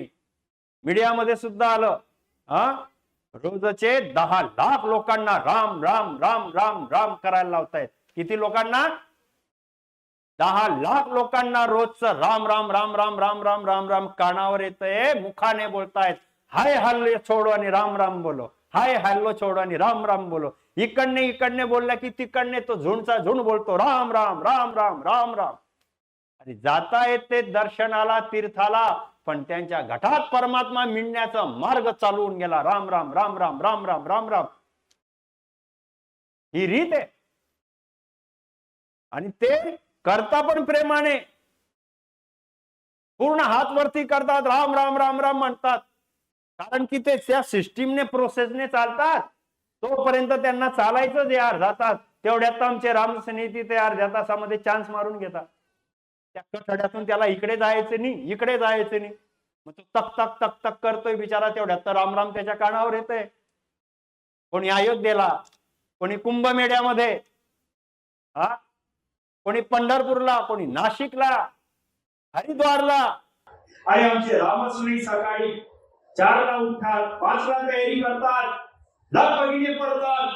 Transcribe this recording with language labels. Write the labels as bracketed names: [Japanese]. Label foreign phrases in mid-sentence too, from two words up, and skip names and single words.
[Marathi] मीडियामध्ये सुद्धा आलं, रोजचे 10 लाख लोकांना राम राम राम राम राम करायला लावतायत. किती लोकांना? 10 लाख लोकांना रोजचं राम राम राम राम राम राम राम राम कानावर येतंय, मुखाने बोलतायत. [Hindi] हाय हल्लो छोडो आणि राम राम बोलो, हाय हल्लो छोडो आणि राम राम बोलो. [Marathi] इकडने बोलला की तिकडने तो झुंडचा झुंड बोलतो राम राम राम राम राम राम. आणि जाता येते दर्शनाला, तीर्थाला, पण त्यांच्या घटात परमात्मा मिळण्याचा मार्ग चालवून गेला. राम राम राम राम राम राम राम राम, ही रीत आहे. आणि ते करता पण प्रेमाने. पूर्ण हात वरती करतात, राम राम राम राम म्हणतात, कारण की ते त्या सिस्टीमने प्रोसेसने चालतात. तोपर्यंत त्यांना चालायचंच आहे अर्धा तास. तेवढ्यात आमचे रामसनेती ते अर्ध्या तासामध्ये चान्स मारून घेतात. त्या कठड्यातून त्याला इकडे जायचं नाही, इकडे जायचं नाही. मग तो तक तक तक तक करतोय बिचारा, तेवढ्यात तर राम राम त्याच्या कानावर येतंय. कोणी अयोध्येला, कोणी कुंभमेळ्यामध्ये, हा, कोणी पंढरपूरला, कोणी नाशिकला, हरिद्वारला. अरे आमचे रामसुनी सकाळी 4ला उठतात, 5ला तयारी करतात, लगबगीने पडतात.